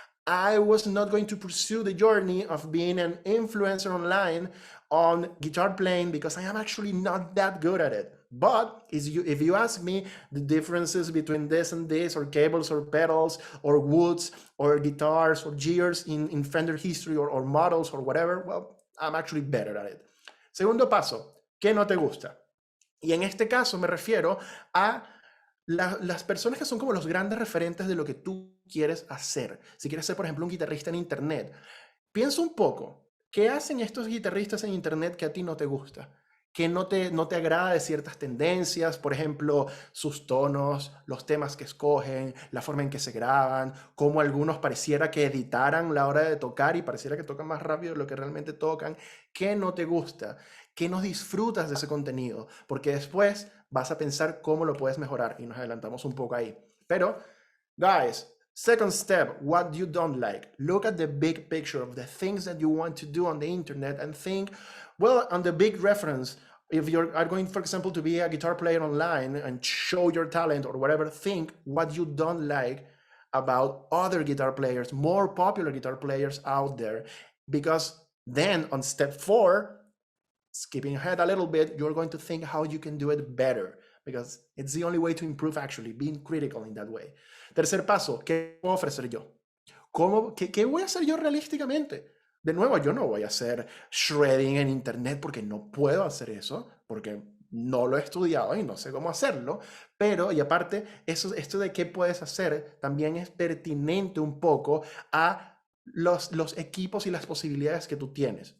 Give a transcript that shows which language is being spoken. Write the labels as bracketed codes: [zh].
[en] I was not going to pursue the journey of being an influencer online on guitar playing because I am actually not that good at it. But if you ask me the differences between this and this, or cables or pedals or woods or guitars or gears in Fender history or models or whatever, well, I'm actually better at it. [es] Segundo paso, ¿qué no te gusta? Y en este caso me refiero a las personas que son como los grandes referentes de lo que tú quieres hacer. Si quieres ser, por ejemplo, un guitarrista en Internet, piensa un poco, ¿qué hacen estos guitarristas en Internet que a ti no te gusta? Que no te agrada de ciertas tendencias, por ejemplo, sus tonos, los temas que escogen, la forma en que se graban, cómo algunos pareciera que editaran la hora de tocar y pareciera que tocan más rápido de lo que realmente tocan. ¿Qué no te gusta? ¿Qué no disfrutas de ese contenido? Porque después vas a pensar cómo lo puedes mejorar y nos adelantamos un poco ahí. [en] Pero, guys, second step, what you don't like. Look at the big picture of the things that you want to do on the internet and think, well, on the big reference, if you are going, for example, to be a guitar player online and show your talent or whatever, think what you don't like about other guitar players, more popular guitar players out there. Because then on step 4, skipping ahead a little bit, you're going to think how you can do it better, because it's the only way to improve, actually, being critical in that way. [es] Tercer paso, ¿qué puedo ofrecer yo? ¿Qué voy a hacer yo realísticamente? De nuevo, yo no voy a hacer shredding en internet porque no puedo hacer eso, porque no lo he estudiado y no sé cómo hacerlo, pero, y aparte, esto de qué puedes hacer también es pertinente un poco a los equipos y las posibilidades que tú tienes.